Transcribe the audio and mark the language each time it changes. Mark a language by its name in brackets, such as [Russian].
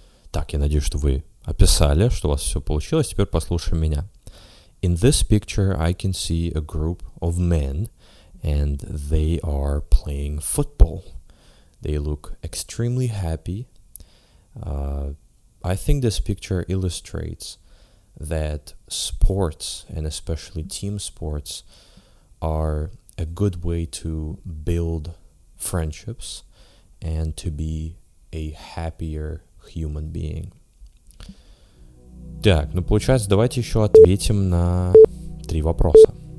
[Russian] Так, я надеюсь, что вы описали, что у вас все получилось. Теперь послушаем меня. [English] In this picture, I can see a group of men, and they are playing football. They look extremely happy. I think this picture illustrates that sports, and especially team sports, are a good way to build friendships and to be a happier human being. [Russian] Так, ну получается, давайте еще ответим на 3 вопроса.